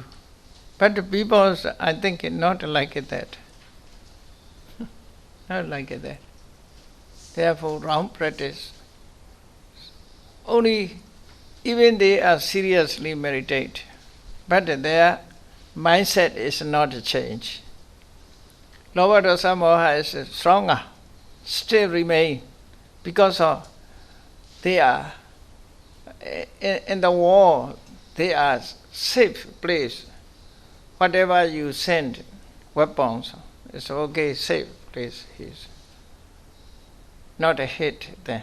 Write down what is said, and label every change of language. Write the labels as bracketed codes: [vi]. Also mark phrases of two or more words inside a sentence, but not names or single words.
[en] But the people, I think, not like that. Not like that. Therefore, wrong practice. Only, even they are seriously meditate, but their mindset is not changed. [pi] Lobha dosa moha [en] is stronger, still remain, because of they are in the war, they are safe place. Whatever you send, weapons, it's okay, safe place is not a hit then.